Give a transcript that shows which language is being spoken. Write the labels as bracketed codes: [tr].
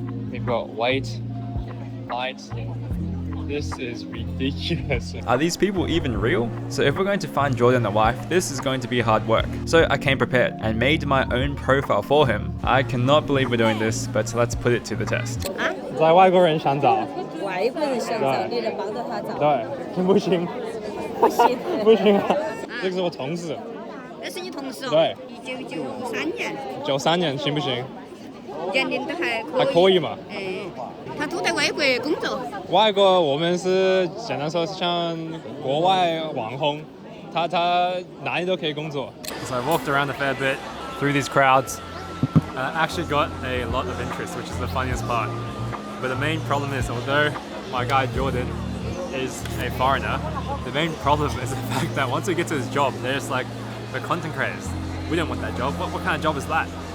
[en] We've got weight, height. This is ridiculous. Are these people even real? So if we're going to find Jordan a wife, this is going to be hard work. So I came prepared and made my own profile for him. I cannot believe we're doing this, but let's put it to the test. [zh] 在外国人想找，外国人想找你的帮着他找，对，行不行？不行，不行啊，这个是我同事，那是你同事哦。对 1993年，93年行不行？年龄都还可以。还可以嘛？他都在外国工作。外国我们是简单说是像国外网红，他哪里都可以工作。 [en] So I walked around a fair bit through these crowds. I actually got a lot of interest, which is the funniest part. But the main problem is, although my guy Jordan is a foreigner, the main problem is the fact that once we get to his job, they're just like, the content creators. We don't want that job. What kind of job is that?